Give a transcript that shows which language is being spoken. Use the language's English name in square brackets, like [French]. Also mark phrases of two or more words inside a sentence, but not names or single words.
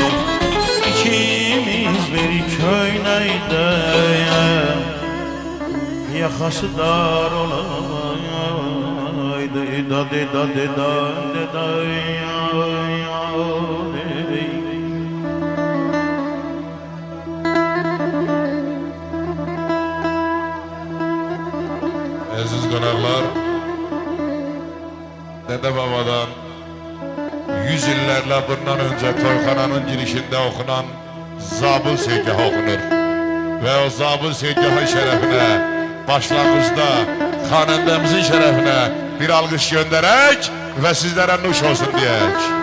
[Azerbaijani] İkimiz bir köyneyde, yakası dar olaydı. Dadi dadi dadi dadi. Aziz qonaqlar, Dede Babadan 100 illərlə bundan öncə toyxananın girişində oxunan Zabıl Segahı oxunur. Və o Zabıl Segahı şərəfinə, başlanğıcda xanəndəmizin şərəfinə bir alqış göndərək və sizlərə nuş olsun deyək.